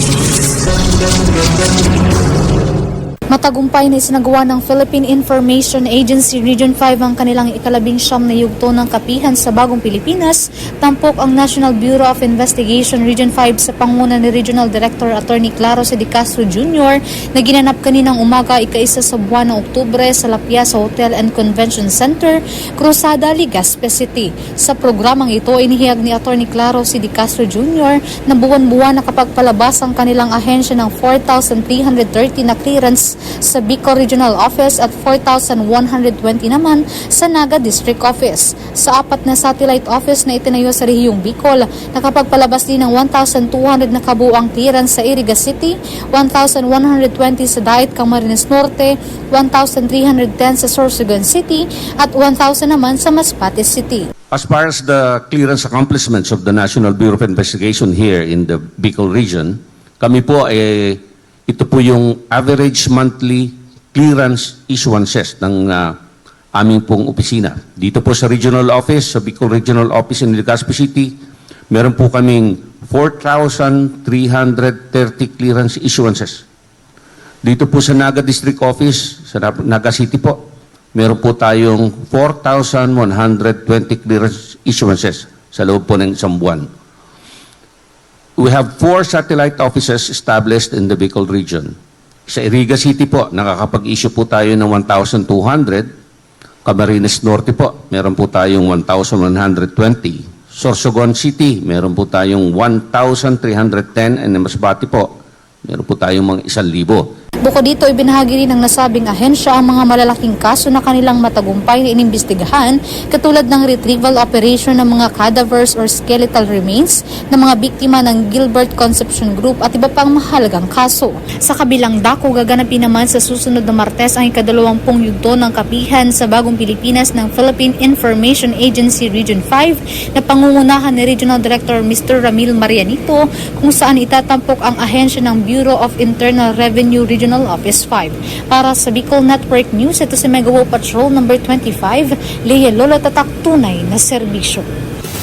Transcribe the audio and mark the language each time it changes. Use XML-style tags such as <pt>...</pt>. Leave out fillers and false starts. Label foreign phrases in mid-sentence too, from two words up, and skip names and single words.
<tl>Matagumpay na isinagawa ng Philippine Information Agency Region 5 ang kanilang ika-19 na yugto ng kapihan sa Bagong Pilipinas, tampok ang National Bureau of Investigation Region 5 sa panguna ni Regional Director Attorney Claro C. De Castro Jr. na ginanap kaninang umaga ika-1 sa buwan ng Oktubre sa Lapias Hotel and Convention Center, Cruzada, Legazpi City. Sa programang ito, inihiyag ni Attorney Claro C. De Castro Jr. na buwan-buwan nakapagpalabas ang kanilang ahensya ng 4,330 na clearance sa Bicol Regional Office at 4,120 naman sa Naga District Office. Sa apat na satellite office na itinayo sa rehiyong Bicol, nakapagpalabas din ng 1,200 na kabuuang clearance sa Iriga City, 1,120 sa Daet Camarines Norte, 1,310 sa Sorsogon City at 1,000 naman sa Masbate City.</tl> <en>As far as the clearance accomplishments of the National Bureau of Investigation here in the Bicol region,</en> <tl>kami po ito po yung average monthly clearance issuances ng aming pong opisina. Dito po sa Regional Office, sa Bicol Regional Office in Legazpi City, meron po kaming 4,330</tl> <en>clearance issuances.</en> <tl>Dito po sa Naga District Office, sa Naga City po, meron po tayong 4,120</tl> <en>clearance issuances</en> <tl>sa loob po ng isang buwan.</tl> <en>We have 4 satellite offices established in the Bicol region.</en> <tl>Sa Iriga City po, nakakapag-issue po tayo ng 1,200. Camarines Norte po, meron po tayong 1,120. Sorsogon City, meron po tayong 1,310. And Masbate po, meron po tayong mga 1,000. Bukod dito, ibinahagi rin ng nasabing ahensya ang mga malalaking kaso na kanilang matagumpay na inimbestigahan, katulad ng</tl> <en>retrieval operation</en> <tl>ng mga</tl> <en>cadavers or skeletal remains</en> <tl>ng mga biktima ng Gilbert Concepcion Group at iba pang mahalagang kaso. Sa kabilang dako, gaganapin naman sa susunod na Martes ang ika-20 yugto ng kapihan sa Bagong Pilipinas ng Philippine Information Agency Region 5 na pangungunahan ni Regional Director Mr. Ramil Marianito, kung saan itatampok ang ahensya ng Bureau of Internal Revenue Regional Office 5. Para sa Bicol Network News, ito si Mega Patrol number 25, Leia Lolo, tatak tunay na serbisyo.</tl>